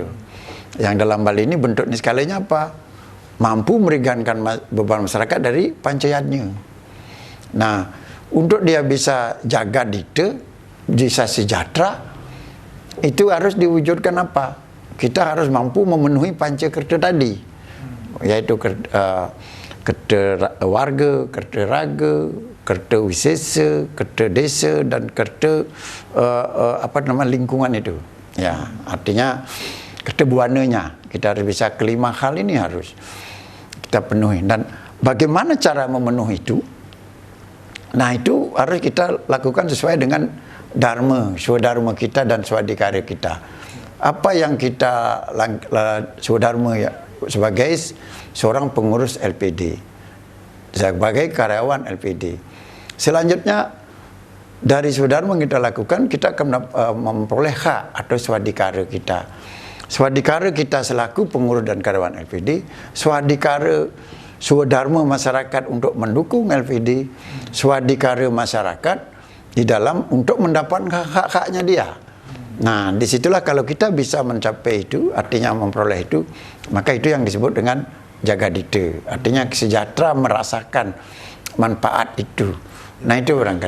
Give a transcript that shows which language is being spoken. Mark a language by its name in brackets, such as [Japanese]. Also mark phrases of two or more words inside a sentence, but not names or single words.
[Indonesian] Yang dalam hal ini bentuk niskalanya apa? Mampu meringankan beban masyarakat dari pancayannya. Nah, untuk dia bisa jaga dite, bisa sejahtera, itu harus diwujudkan apa? Kita harus mampu memenuhi pancakerta tadi, yaitu kerta warga, kerta raga, kerta wisesa, kerta desa, dan kerta lingkungan itu. Ya, artinya kerta buananya. Kita harus bisa kelima hal ini harus kita penuhi. Dan bagaimana cara memenuhi itu? Nah, itu harus kita lakukan sesuai dengan dharma, swadharma kita dan swadikara kita. Apa yang kita swadharma ya, sebagai seorang pengurus LPD, sebagai karyawan LPD. Selanjutnya dari swadharma yang kita lakukan, kita akan memperoleh hak atau swadikara kita. Swadikara kita selaku pengurus dan karyawan LPD, swadikara swadharma masyarakat untuk mendukung LPD, swadikara masyarakat di dalam untuk mendapat hak-haknya dia. Nah, disitulah kalau kita bisa mencapai itu, artinya memperoleh itu, maka itu yang disebut dengan jagadita. Artinya sejahtera merasakan manfaat itu. Nah, itu barangkali.